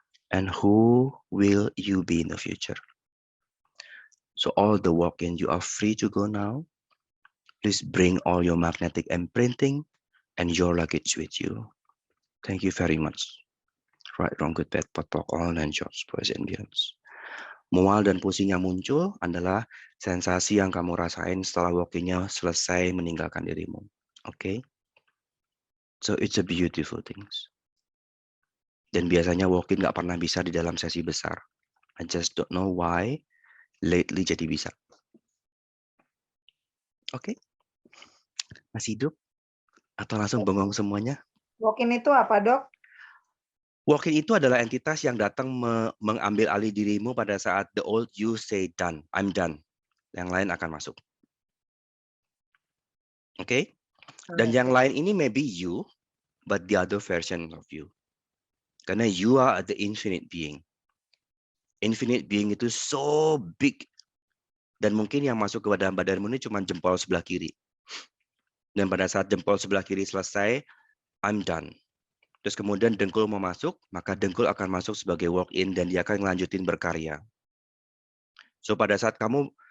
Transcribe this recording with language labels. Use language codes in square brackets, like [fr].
[en] And who will you be in the future? So all the walk-in, you are free to go now. Please bring all your magnetic imprinting and your luggage with you. Thank you very much. Right, wrong, good, bad, potok, all, and jobs, boys and beyonds. [id] Mual dan pusing yang muncul adalah sensasi yang kamu rasain setelah walk-in-nya selesai meninggalkan dirimu. [en] Okay? So it's a beautiful things. [id] Dan biasanya walk-in nggak pernah bisa di dalam sesi besar. [en] I just don't know why lately [id] jadi bisa. Oke? Masih hidup? Atau langsung bengong semuanya? Walk-in itu apa, Dok? Walk-in itu adalah entitas yang datang mengambil alih dirimu pada saat [en] the old you say done, I'm done. [id] Yang lain akan masuk. Oke? Dan yang lain ini [en] maybe you, but the other version of you. Karena you are the infinite being. Infinite being itu so big. [id] Dan mungkin yang masuk ke badanmu ini cuma jempol sebelah kiri. Dan pada saat jempol sebelah kiri selesai, [en] I'm done. [id] Terus kemudian dengkul mau masuk, maka dengkul akan masuk sebagai walk-in dan dia akan melanjutin berkarya. So pada saat kamu